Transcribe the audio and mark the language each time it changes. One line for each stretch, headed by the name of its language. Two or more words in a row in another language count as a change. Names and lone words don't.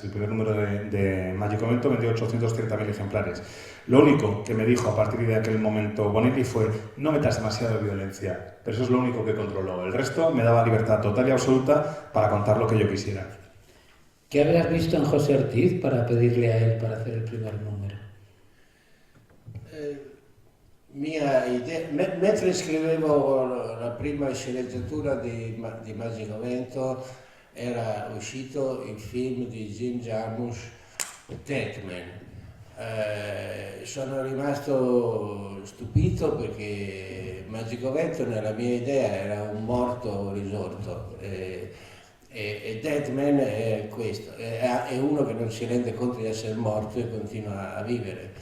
Spanish: El primer número de Mágico Evento vendió 830.000 ejemplares. Lo único que me dijo a partir de aquel momento Bonelli fue: no metas demasiada violencia, pero eso es lo único que controló. El resto me daba libertad total y absoluta para contar lo que yo quisiera. ¿Qué habías visto en José Ortiz para pedirle a él para hacer el primer número?
Italian: Mia idea, mentre scrivevo la prima sceneggiatura di Magico Vento, era uscito il film di Jim Jarmusch, Deadman. Sono rimasto stupito perché Magico Vento nella mia idea era un morto risorto e Deadman è questo, è uno che non si rende conto di essere morto e continua a vivere.